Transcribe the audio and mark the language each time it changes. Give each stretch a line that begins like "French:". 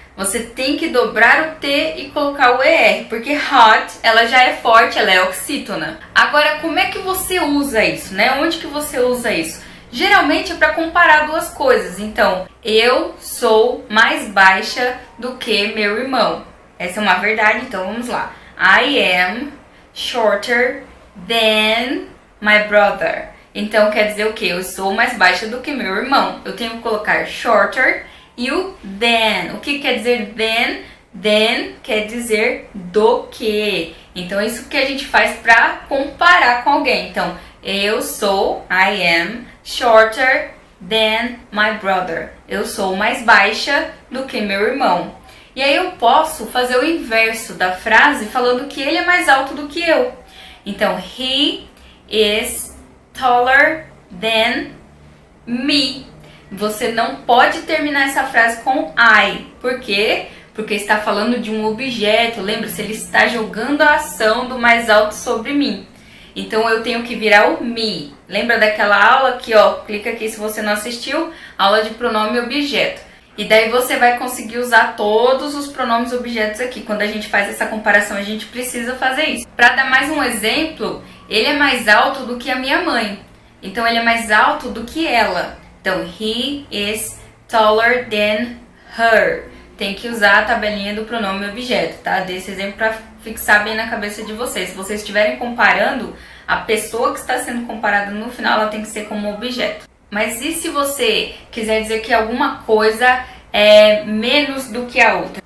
Portuguese: Você tem que dobrar o T e colocar o ER, porque hot, ela já é forte, ela é oxítona. Agora, como é que você usa isso, né? Onde que você usa isso? Geralmente é para comparar duas coisas. Então, eu sou mais baixa do que meu irmão. Essa é uma verdade, então vamos lá.
English: I am shorter than my brother.
Portuguese: Então, quer dizer o quê? Eu sou mais baixa do que meu irmão. Eu tenho que colocar shorter e o than. O que quer dizer than? Than quer dizer do que. Então, isso que a gente faz para comparar com alguém. Então, eu sou,
English: I am, shorter than my brother.
Portuguese: Eu sou mais baixa do que meu irmão. E aí eu posso fazer o inverso da frase falando que ele é mais alto do que eu. Então,
English: he is taller than me.
Portuguese: Você não pode terminar essa frase com I. Por quê? Porque está falando de um objeto. Lembra-se, ele está jogando a ação do mais alto sobre mim. Então eu tenho que virar o me. Lembra daquela aula aqui, ó? Clica aqui se você não assistiu. Aula de pronome e objeto. E daí você vai conseguir usar todos os pronomes e objetos aqui. Quando a gente faz essa comparação, a gente precisa fazer isso. Para dar mais um exemplo, ele é mais alto do que a minha mãe. Então ele é mais alto do que ela. Então,
English: he is taller than her.
Portuguese: Tem que usar a tabelinha do pronome e objeto, tá? Desse exemplo para fixar bem na cabeça de vocês. Se vocês estiverem comparando, a pessoa que está sendo comparada no final, ela tem que ser como objeto. Mas e se você quiser dizer que alguma coisa é menos do que a outra?